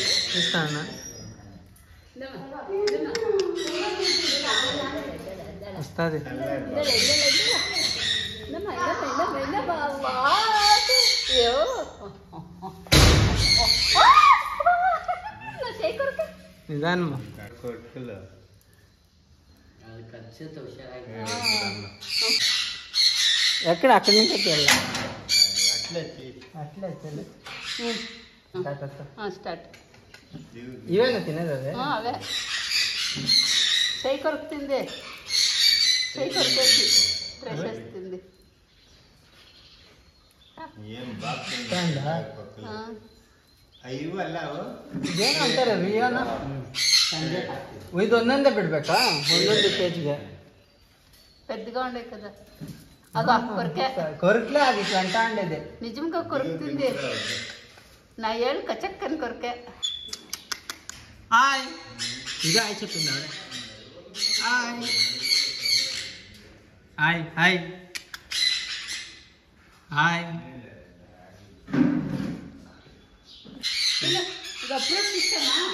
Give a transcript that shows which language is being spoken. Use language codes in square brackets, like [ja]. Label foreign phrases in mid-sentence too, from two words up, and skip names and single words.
[kn] ಇಷ್ಟ ಅಣ್ಣ ಉಸ್ತಾದಿ ನಿಧಾನ [te] ఎక్కడ అక్కడి నుంచి స్టార్ట్ ఇవేనా తినేది అదే అవే చేయి కొరుకుతుంది చేయి కొరికేసి ఫ్రెష్ వస్తుంది [kn] ಇದೇನಂತಾರೆ ರಿಯಾನ ಇದು ಒಂದೊಂದೇ ಬಿಡ್ಬೇಕಾ ಒಂದೊಂದು ಸ್ಟೇಜ್ಗೆ [te] పెద్దగా ఉండే కదా అదో కొరికే కొరకలే అది ఇట్లా అంటా ఉండేది నిజంగా కొరుకుతుంది నా ఏళ్ళు కచక్కని కొరికే హాయ్ ఇదే హాయ్ చెప్పింది ఆవిడ హాయ్ హాయ్ హాయ్ హాయ్ ఇది అప్పుడే ఇస్తానా